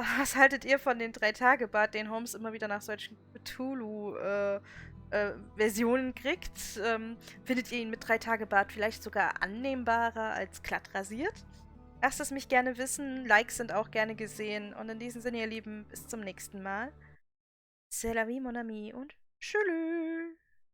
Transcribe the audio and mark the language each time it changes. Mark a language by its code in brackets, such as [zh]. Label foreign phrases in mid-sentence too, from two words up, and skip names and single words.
[de] Was haltet ihr von den 3-Tage-Bart, den Holmes immer wieder nach solchen Cthulhu-Versionen kriegt? Findet ihr ihn mit 3-Tage-Bart vielleicht sogar annehmbarer als glatt rasiert? Lasst es mich gerne wissen. Likes sind auch gerne gesehen. Und in diesem Sinne, ihr Lieben, bis zum nächsten Mal. [fr] C'est la vie, mon ami, [de] und tschüss.